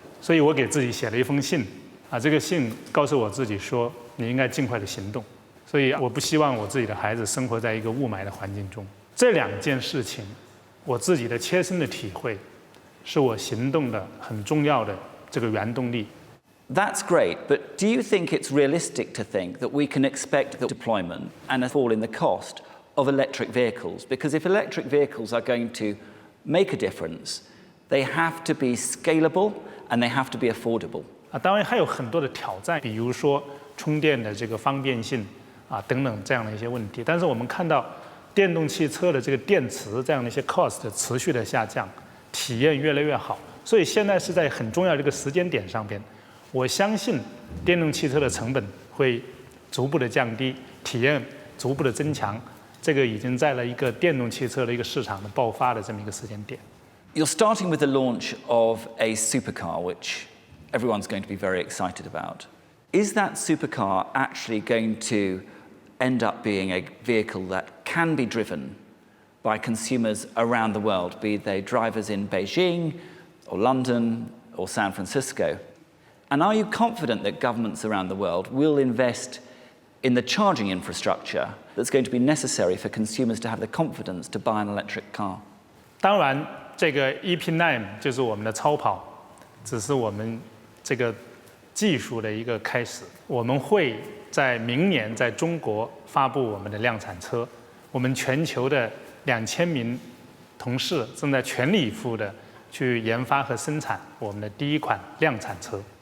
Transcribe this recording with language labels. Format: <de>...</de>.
<zh>所以我给自己写了一封信，这个信告诉我自己说，你应该尽快的行动。所以我不希望我自己的孩子生活在一个雾霾的环境中。这2件事情，我自己的切身的体会，是我行动的很重要的这个原动力。</zh> <en>That's great, but do you think it's realistic to think that we can expect the deployment and a fall in the cost of electric vehicles? Because if electric vehicles are going to make a difference, they have to be scalable and they have to be affordable.</en> <zh>当然还有很多的挑战，比如说充电的这个方便性等等这样的一些问题。但是我们看到电动汽车的这个电池这样的一些 cost 持续的下降，体验越来越好。所以现在是在很重要的这个时间点上边。我相信电动汽车的成本会逐步的降低，体验逐步的增强，这个已经在了一个电动汽车的一个市场的爆发的这么一个时间点。</zh> <en>You're starting with the launch of a supercar, which everyone's going to be very excited about. Is that supercar actually going to end up being a vehicle that can be driven by consumers around the world, be they drivers in Beijing or London or San Francisco? And are you confident that governments around the world will invest in the charging infrastructure that's going to be necessary for consumers to have the confidence to buy an electric car?</en> <zh>当然，这个 EP9 就是我们的超跑，只是我们这个技术的一个开始。我们会在明年在中国发布我们的量产车，我们全球的2000名同事正在全力以赴的去研发和生产我们的第一款量产车。</zh>